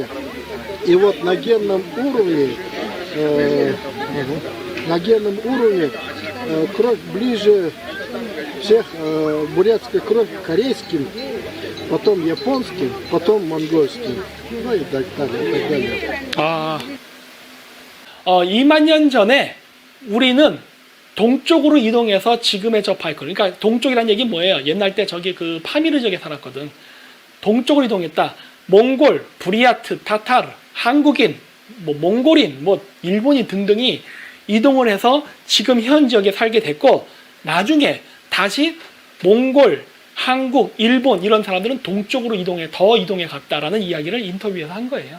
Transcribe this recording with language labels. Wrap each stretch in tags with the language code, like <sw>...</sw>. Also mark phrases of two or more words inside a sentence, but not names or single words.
<ru>И вот на генном уровне кровь ближе всех, бурятская кровь к корейским, потом японским, потом монгольским, ну и так далее.</ru> <ko>2만 년 전에 우리는 동쪽으로 이동해서 지금의 저 바이칼, 그러니까 동쪽이라는 얘기 뭐예요? 옛날 때 저기 그 파미르 지역에 살았거든. 동쪽으로 이동했다. 몽골, 부리아트, 타타르, 한국인, 뭐 몽골인, 뭐 일본인 등등이 이동을 해서 지금 현 지역에 살게 됐고, 나중에 다시 몽골, 한국, 일본 이런 사람들은 동쪽으로 더 이동해 갔다라는 이야기를 인터뷰에서 한 거예요.</ko>